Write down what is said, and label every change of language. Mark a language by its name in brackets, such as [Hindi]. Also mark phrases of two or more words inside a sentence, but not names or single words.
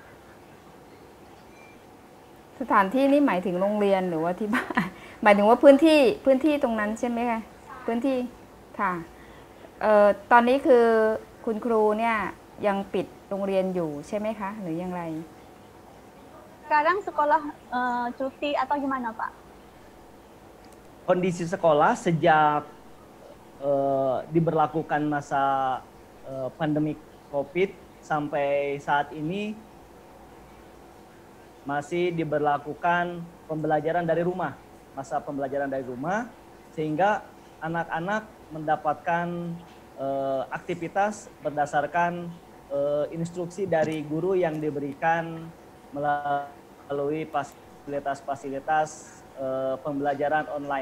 [Thai] สถานที่นี่หมายถึงโรงเรียนหรือว่าที่บ้าน หมายถึงว่าพื้นที่ตรงนั้นใช่ไหมคะพื้นที่ค่ะตอนนี้คือคุณครูเนี่ยยังปิดโรงเรียนอยู่ใช่ไหมคะหรือยังไร [Indonesian] Sekarang sekolah cuti atau gimana Pak? Kondisi sekolah sejak diberlakukan masa pandemi COVID sampai saat ini masih diberlakukan pembelajaran dari rumah, masa pembelajaran dari rumah, sehingga anak-anak mendapatkan aktivitas berdasarkan instruksi dari guru yang diberikan melalui fasilitas-fasilitas pembelajaran online.